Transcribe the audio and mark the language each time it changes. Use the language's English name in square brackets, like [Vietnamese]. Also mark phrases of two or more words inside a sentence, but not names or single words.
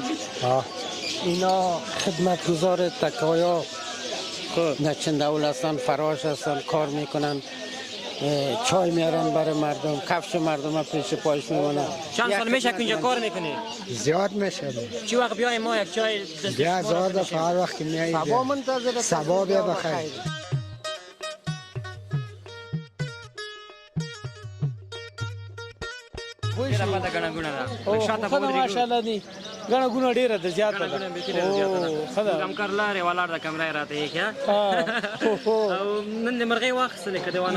[Persian] اینا خدمتگزار تکایا نچنداول هستن، فراش هستن، کار میکنن، چای میارن برای مردم، کفش مردم ها پیش پایش میمونن. چند سال میشه که اینجا کار میکنی؟ زیاد میشه. چی وقت بیایم ما یک چای دست بیا زیاد دفعه هر وقت که میایید. سبا منتظر. سبا بیا بخیر. [Pashto] ډیره پته ګڼه ګوڼه ده شاته به ودرېږو ماشاءالله دی ګڼه ګوڼه ډیره ده زیاته ګڼه ګوڼه بیخي ډېره زیاته ده همکار لارې ولاړ ده کمره یې راته ایښې او نن دې مرغۍ واخیستلې که دې وانه